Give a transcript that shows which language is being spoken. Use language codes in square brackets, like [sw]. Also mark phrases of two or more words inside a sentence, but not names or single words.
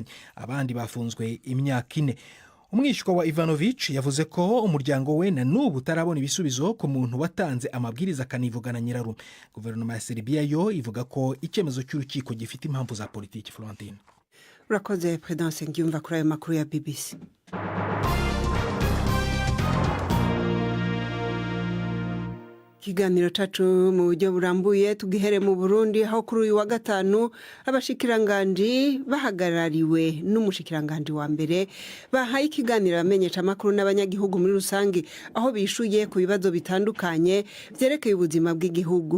[rw] Abandi bafunzwe imyaka 4. Umwishywa wa Ivanovic yavuze ko umuryango we na n'ubu utarabona ibisubizo ku muntu watanze amabwiriza akanivugana nyirarume. Guverinoma ya Serbia yo ivuga ko icyemezo cy'urukiko gifite impamvu za politiki. Florentine. Urakoze Prudence Ngiyumva kuri ayo makuru ya BBC. [rn] Ikiganiro cacu mu buryo burambuye tugihere mu Burundi, aho kuri uyu wa gatanu abashikiranganji bahagarariwe n'umushikiranganji wa mbere bahaye ikiganiro abamenyesha amakuru n'abanyagihugu muri rusange, aho bishuye ku bibazo bitandukanye byerekeye ubuzima bw'igihugu.